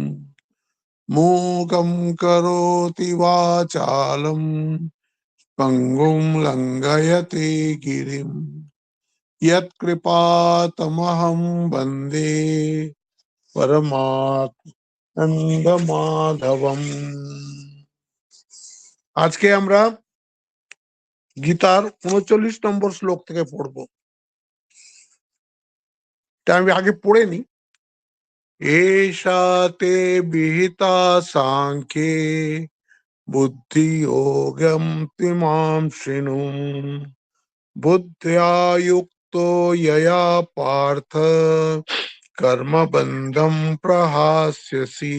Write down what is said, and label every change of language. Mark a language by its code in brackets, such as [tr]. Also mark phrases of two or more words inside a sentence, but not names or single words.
[sa] मूकं करोति वाचालं पङ्गुं लङ्घयते गिरिम् यत्कृपातमहं वन्दे परमानन्दमाधवम्। [bn] আজকে আমরা গীতার ৩৯ নম্বর শ্লোক থেকে পড়ব। তা আমি আগে পড়ে নি। [sa] এষা তে বিহিতা সাংখ্যে বুদ্ধি যোগম তিমাম শৃণু বুদ্ধ্যা যুক্তো यया পার্থ কর্মবন্ধম প্রহাস্যসি।